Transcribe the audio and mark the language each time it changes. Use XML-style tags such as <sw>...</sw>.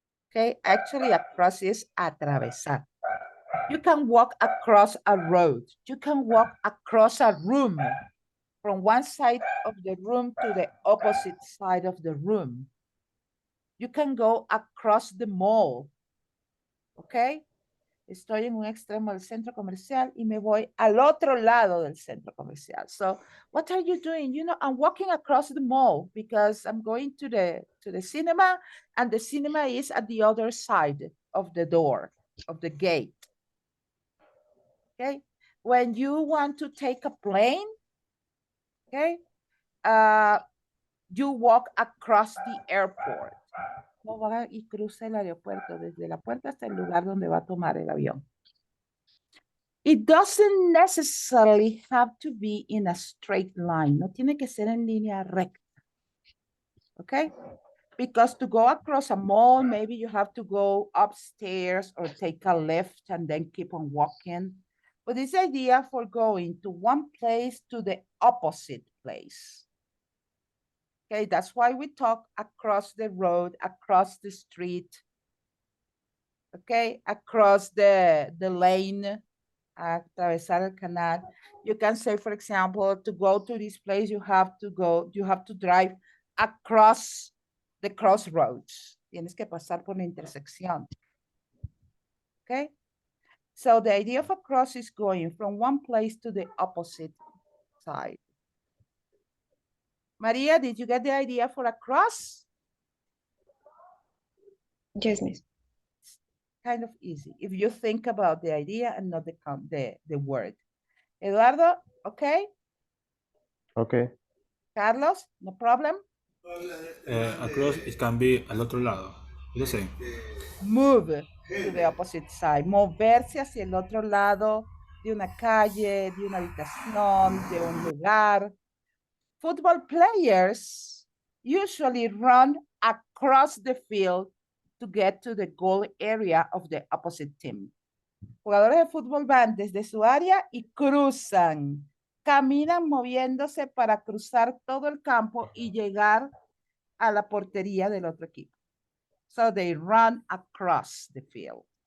<en>Okay, actually across is atravesar. You can walk across a road. You can walk across a room from one side of the room to the opposite side of the room. You can go across the mall. Okay?</en> <es>Estoy en un extremo del centro comercial y me voy al otro lado del centro comercial.</es> <en>So what are you doing? You know, I'm walking across the mall because I'm going to the cinema, and the cinema is at the other side of the door, of the gate. Okay? When you want to take a plane, okay, you walk across the airport.</en> <es>No va y cruza el aeropuerto desde la puerta hasta el lugar donde va a tomar el avión.</es> <en>It doesn't necessarily have to be in a straight line.</en> <es>No tiene que ser en línea recta.</es> <en>Okay? Because to go across a mall, maybe you have to go upstairs or take a lift and then keep on walking. But this idea for going to one place to the opposite place. Okay, that's why we talk across the road, across the street, okay, across the lane,</en> <es>atravesar el canal.</es> <en>You can say, for example, to go to this place, you have to drive across the crossroads.</en> <es>Tienes que pasar por la intersección.</es> <en>Okay? So the idea of across is going from one place to the opposite side. Maria, did you get the idea for across? Yes, miss. Kind of easy if you think about the idea and not the word. Eduardo, okay? Okay. Carlos, no problem? Across, it can be</en> <es>al otro lado.</es> <en>It's the same. Move to the opposite side.</en> <es>Moverse hacia el otro lado de una calle, de una habitación, de un lugar.</es> <en>Football players usually run across the field to get to the goal area of the opposite team.</en> <es>Jugadores de fútbol van desde su área y cruzan, caminan moviéndose para cruzar todo el campo y llegar a la portería del otro equipo.</es> <en>So they run across the field.</en>